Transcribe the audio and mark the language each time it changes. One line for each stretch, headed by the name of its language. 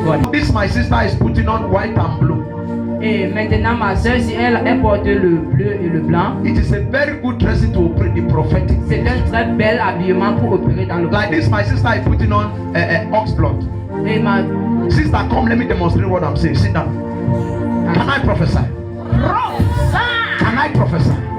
English: This my sister is putting on white and blue.
French: Et maintenant ma soeur, si elle porte le bleu et le blanc,
English: It is a very good dressing to operate the prophetic.
French: c'est un très bel habillement pour opérer dans le
English: Like this, my sister is putting on ox blood.
French: Et ma
English: Sister, come, let me demonstrate what I'm saying. Sit down. Can I prophesy? Can I prophesy?